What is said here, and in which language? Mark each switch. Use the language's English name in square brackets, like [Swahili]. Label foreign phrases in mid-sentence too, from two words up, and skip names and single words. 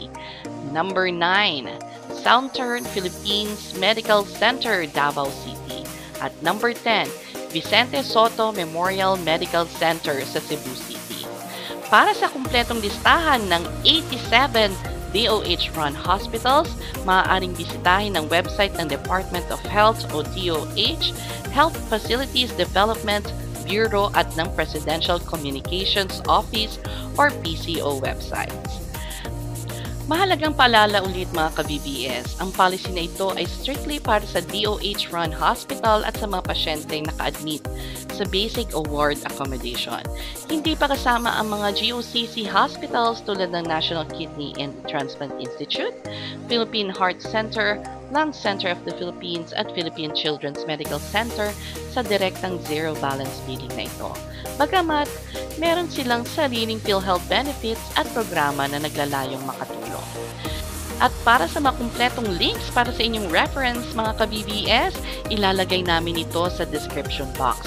[Filipino] Number 9, Southern Philippines Medical Center, Davao City. At number 10, Vicente Soto Memorial Medical Center sa Cebu City. Para sa kumpletong listahan ng 87 [English] DOH-run hospitals, [Filipino] maaaring bisitahin ang website ng Department of Health o DOH, Health Facilities Development Bureau at ng Presidential Communications Office [English] or PCO websites. [Filipino] Mahalagang paalala ulit mga ka-BBS, ang policy na ito ay strictly para sa [English] DOH-run hospital [Filipino] at sa mga pasyenteng naka-admit sa basic o [English] ward accommodation. [Filipino] Hindi pa kasama ang mga [English] GOCC hospitals [Filipino] tulad ng National Kidney and Transplant Institute, Philippine Heart Center, Lung Center of the Philippines at Philippine Children's Medical Center sa direktang [English] zero balance billing [Filipino] na ito. Bagamat, meron silang sariling PhilHealth benefits at programa na naglalayong makatulong. At para sa makumpletong links para sa inyong reference mga ka-BBS, ilalagay namin ito sa [English] description box.